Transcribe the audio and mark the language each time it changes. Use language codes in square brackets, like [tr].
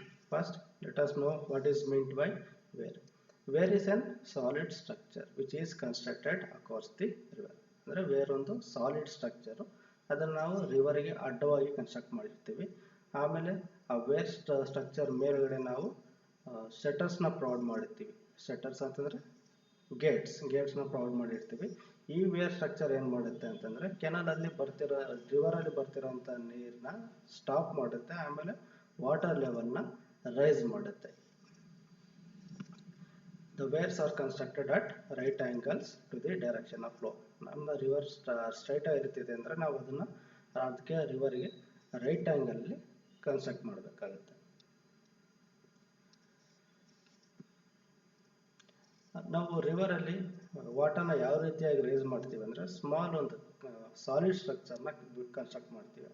[en] First, let us know what is meant by weir. Weir is a solid structure which is constructed across the river. [kn] ಅಂದರೆ wear ಒಂದು solid structure, ಅದನ್ನು ನಾವು ರಿವರ್ಗೆ ಅಡ್ಡವಾಗಿ construct ಮಾಡಿರ್ತೀವಿ. ಆಮೇಲೆ ಆ wear structure ಮೇಲ್ಗಡೆ ನಾವು ಶಟರ್ಸ್ನ ಪ್ರೊವೈಡ್ ಮಾಡಿರ್ತೀವಿ. ಶಟರ್ಸ್ ಅಂತಂದರೆ ಗೇಟ್ಸ್ನ ಪ್ರೊವೈಡ್ ಮಾಡಿರ್ತೀವಿ. ಈ ವೇರ್ ಸ್ಟ್ರಕ್ಚರ್ ಏನು ಮಾಡುತ್ತೆ ಅಂತಂದರೆ ಕೆನಲಲ್ಲಿ ರಿವರಲ್ಲಿ ಬರ್ತಿರೋಂಥ ನೀರನ್ನ ಸ್ಟಾಪ್ ಮಾಡುತ್ತೆ, ಆಮೇಲೆ ವಾಟರ್ ಲೆವೆಲ್ನ ರೈಸ್ ಮಾಡುತ್ತೆ. [en] The weirs are constructed at right angles to the direction of flow. [kn] ನಮ್ಮ ರಿವರ್ ಸ್ಟ್ರೈಟ್ ಆಗಿರ್ತಿದೆ ಅಂದರೆ ನಾವು ಅದಕ್ಕೆ ರಿವರ್ಗೆ ರೈಟ್ ಆ್ಯಂಗಲಲ್ಲಿ ಕನ್ಸ್ಟ್ರಕ್ಟ್ ಮಾಡಬೇಕಾಗುತ್ತೆ. ನಾವು ರಿವರಲ್ಲಿ ವಾಟರ್ನ ಯಾವ ರೀತಿಯಾಗಿ ರೈಸ್ ಮಾಡ್ತೀವಿ ಅಂದರೆ ಸ್ಮಾಲ್ ಒಂದು ಸಾಲಿಡ್ ಸ್ಟ್ರಕ್ಚರ್ನ ಕನ್ಸ್ಟ್ರಕ್ಟ್ ಮಾಡ್ತೀವಿ.